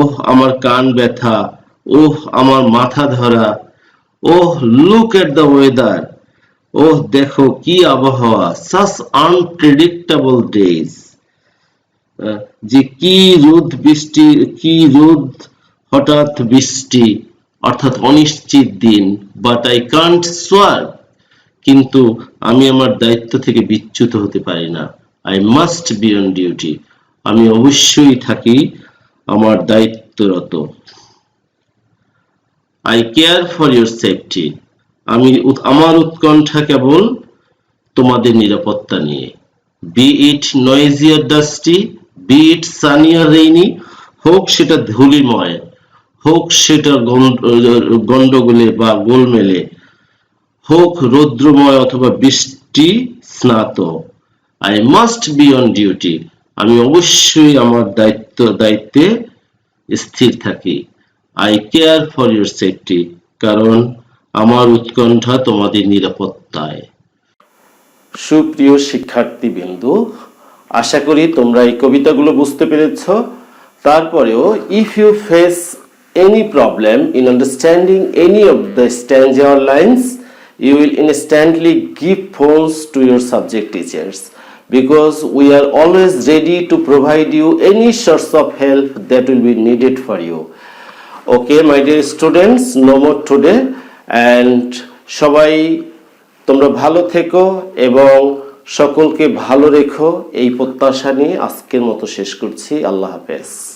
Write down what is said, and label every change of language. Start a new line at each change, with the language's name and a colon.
Bangla: আমার কান ব্যথা, আমার মাথা ধরা,
English: look at the weather,
Bangla: দেখো কি আবহাওয়া,
English: such unpredictable days,
Bangla: যে কি রোদ হঠাৎ বৃষ্টি, অর্থাৎ অনিশ্চিত দিন।
English: but I can't swerve,
Bangla: কিন্তু আমি আমার দায়িত্ব থেকে বিচ্যুত হতে পারি না।
English: I must be on duty,
Bangla: আমি অবশ্যই থাকি আমার দায়িত্বরত।
English: I care for your safety,
Bangla: আমার উৎকণ্ঠা কেবল তোমাদের নিরাপত্তা নিয়ে।
English: be it noisy or dusty, be it sunny or rainy,
Bangla: হোক সেটা ধূলিময়, হোক সেটা গন্ডগোলে বা গোলমেলে, হোক রৌদ্রময় অথবা বৃষ্টি স্নাত,
English: I must be on duty,
Bangla: আমি অবশ্যই আমার দায়িত্বে স্থির থাকি।
English: I care for your safety,
Bangla: কারণ আমার উৎকণ্ঠা তোমাদের নিরাপত্তায়। সুপ্রিয় শিক্ষার্থীবৃন্দু, আশা করি তোমরা এই কবিতাগুলো বুঝতে পেরেছ। তারপরেও
English: if you face any problem in understanding any of the stanza or lines, you will instantly give phones to your subject teachers, because we are always ready to provide you any source of help that will be needed for you. Okay, my dear students, no more today, and
Bangla: সবাই তোমরা ভালো থেকো এবং সকলকে ভালো রেখো, এই প্রত্যাশা নিয়ে আজকের মতো শেষ করছি। আল্লাহ হাফেজ।